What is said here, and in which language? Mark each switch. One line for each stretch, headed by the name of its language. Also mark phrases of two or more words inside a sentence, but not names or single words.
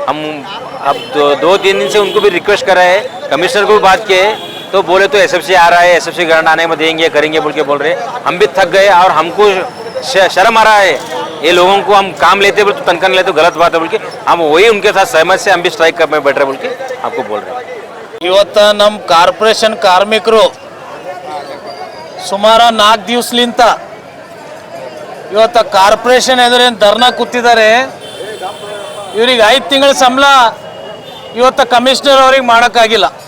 Hindi: हम अब 2-3 दिन से उनको भी रिक्वेस्ट कर रहे हैं, कमिश्नर को भी बात किए तो बोले तो एसएफसी आ रहा है, एसएफसी ग्रांट आने में देंगे करेंगे बोल के बोल रहे हैं। हम भी थक गए और हमको शर्म आ रहा है, ये लोगों को हम काम लेते बोल तो तनख्वाह लेते गलत बात है बोल के हम वही उनके साथ सहमत से हम भी स्ट्राइक करने बैठ रहे बोल के आपको बोल रहे हैं।
Kannada: ಇವತ್ತು ನಮ್ಮ ಕಾರ್ಪೊರೇಷನ್ ಕಾರ್ಮಿಕರು ಸುಮಾರು 4 ದಿವಸಲಿಂದ ಇವತ್ತು ಕಾರ್ಪೊರೇಷನ್ ಎದುರೇನು ಧರ್ನಾ ಕೂತಿದ್ದಾರೆ। ಇವರಿಗೆ 5 ತಿಂಗಳ ಸಂಬಳ ಇವತ್ತು ಕಮಿಷನರ್ ಅವರಿಗೆ ಮಾಡೋಕ್ಕಾಗಿಲ್ಲ।